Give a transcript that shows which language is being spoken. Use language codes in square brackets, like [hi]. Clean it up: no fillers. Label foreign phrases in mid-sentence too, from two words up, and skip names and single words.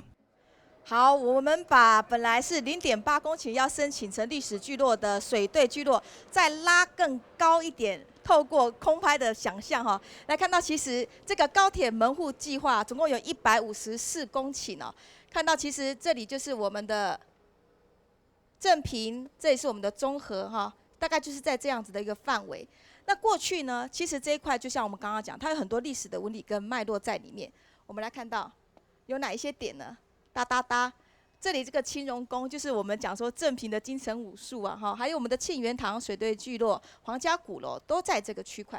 [zh] 好，我們把本來是0.8公頃要申請成歷史聚落的水隊聚落，再拉更高一點，透過空拍的想象來看到其實這個高鐵門戶計劃總共有154公頃看到其實這裡就是我們的正平，這裡是我們的中和大概就是在這樣子的一個範圍。那过去呢，其实这一块就像我们刚刚讲，它有很多历史的纹理跟脉络在里面。我们来看到有哪一些点呢？哒哒哒。这里这个青荣宫就是我们讲说正平的精神武术啊，哈，还有我们的沁园堂水队聚落、皇家鼓楼都在这个区块。